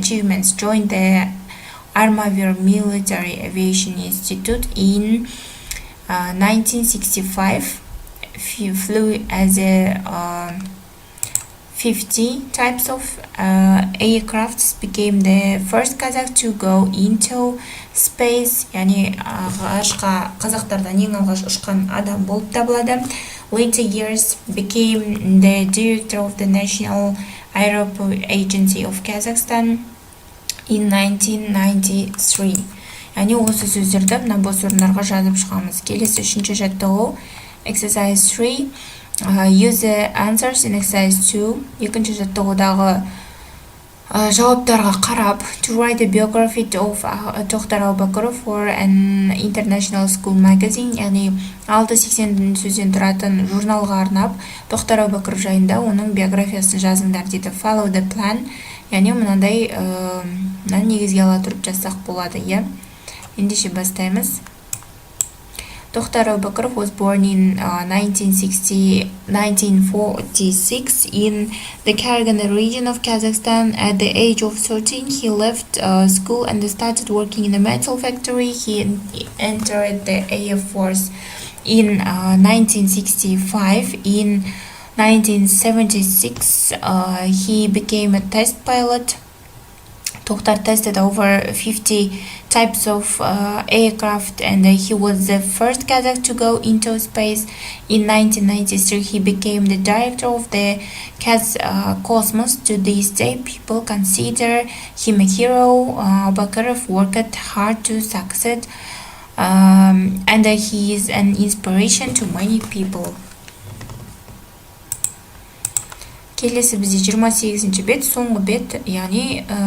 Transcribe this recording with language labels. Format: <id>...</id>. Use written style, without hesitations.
<en>Achievements: joined the Armavir Military Aviation Institute in 1965. Flew as a 50 types of aircrafts, became the first Kazakh to go into space.</en> <kk>Yani ғарышқа қазақтардан ең алғаш ұшқан адам болып табылады.</kk> <en>Later years became the director of the National Aeroport Agency of Kazakhstan in 1993.</en> <kk>Yani осы сөздерді мына бос орындарға жазып шығамыз. Келесі үшінші жаттығу,</kk> <en>exercise 3. Use the answers in exercise 2.</en> <kk>Екінші жаттығудағы жауаптарға қарап,</kk> <en>to write a biography of Toktar Aubakirov for an international school magazine.</en> <kk>Яғни 680 сөзден тұратын журналға арнап, Тоқтар Аубакиров жайында оның биографиясын жазыңдар дейді.</kk> <en>Follow the plan.</en> <kk>Яғни мынандай негізге ала тұрып жазсақ болады, иә? Ендеше бастаймыз.</kk> <en>Toktar Aubakirov was born in 1946 in the Karaganda region of Kazakhstan. At the age of 13, he left school and started working in a metal factory. He entered the Air Force in 1965. In 1976, he became a test pilot. Toktar tested over 50 types of aircraft, and he was the first Kazakh to go into space. In 1993, he became the director of the Cosmos. To this day, people consider him a hero. Aubakirov worked hard to succeed, and he is an inspiration to many people.</en> <kk>Келесі бізде 28-ші бет, соңғы бет, яғни</kk>